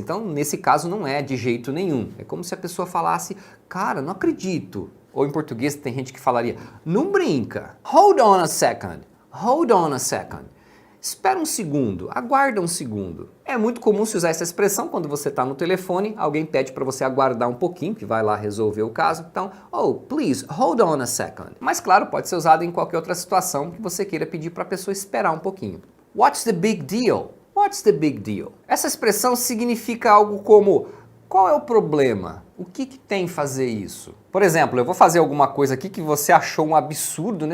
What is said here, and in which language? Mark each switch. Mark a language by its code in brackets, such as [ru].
[pt] Então, nesse caso, não é de jeito nenhum. É como se a pessoa falasse, cara, não acredito. Ou em português tem gente que falaria, não brinca. [en] Hold on a second. Hold on a second. [pt] Espera um segundo, aguarda um segundo. É muito comum se usar essa expressão quando você está no telefone, alguém pede para você aguardar um pouquinho, que vai lá resolver o caso. [en] Então, oh, please, hold on a second. [pt] Mas claro, pode ser usado em qualquer outra situação que você queira pedir para a pessoa esperar um pouquinho. [en] What's the big deal? What's the big deal? [pt] Essa expressão significa algo como, qual é o problema? O que tem fazer isso? Por exemplo, eu vou fazer alguma coisa aqui que você achou um absurdo, né?